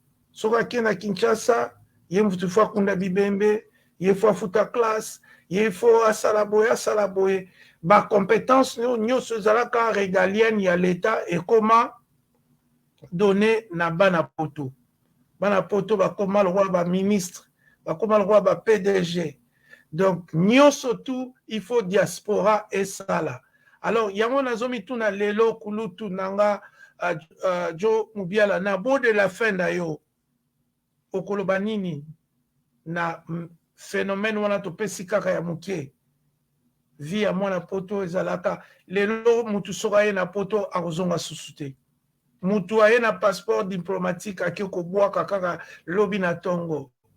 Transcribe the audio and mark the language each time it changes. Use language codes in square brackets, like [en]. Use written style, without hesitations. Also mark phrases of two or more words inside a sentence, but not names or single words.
[ln] soka kena Kinshasa ye mfutu fo akunda bibembe ye fo afuta classe ye fo asala boye ba compétence nyonso ezalaka régalienne ya l'état ekoma donné na bana poto bakoma [fr] le roi [ln] ba ministre bakoma [fr] le roi [ln] ba PDG donc nyonso [fr] tout il faut [ln] diaspora esala. Alors yango nazomi tuna lelo Kulutu nanga Djomu Biala na bo [fr] de la fin [ln] na yo okoloba nini na phénomène wana topesi kaka ya moke vi ya mwana poto ezalaka lelo mutu soka ye na poto akozonga susu te mutu aye na [fr] passeport diplomatique [ln] ake kobwaka kaka lobi na tongo